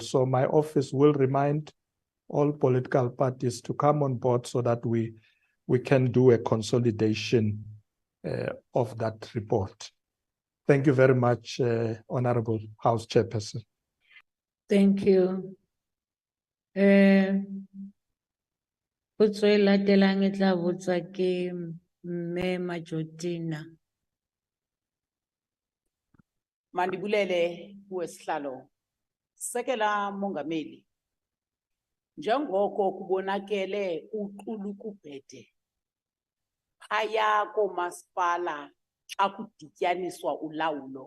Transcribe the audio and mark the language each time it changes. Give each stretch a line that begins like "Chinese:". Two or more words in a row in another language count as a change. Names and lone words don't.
English: So my office will remind all political parties to come on board so that we can do a consolidation of that report. Thank you very much, Honorable House Chairperson. Thank you.
Southern Sotho: Potso e latelang e tla botsa ke Mme Majotina.
Xhosa: Mandibulele kuwesihlalo. Sekela Mongameli. Njengoko kubonakele uqulu kubhede. Phaya komasipala xa kudityaniswa ulawulo.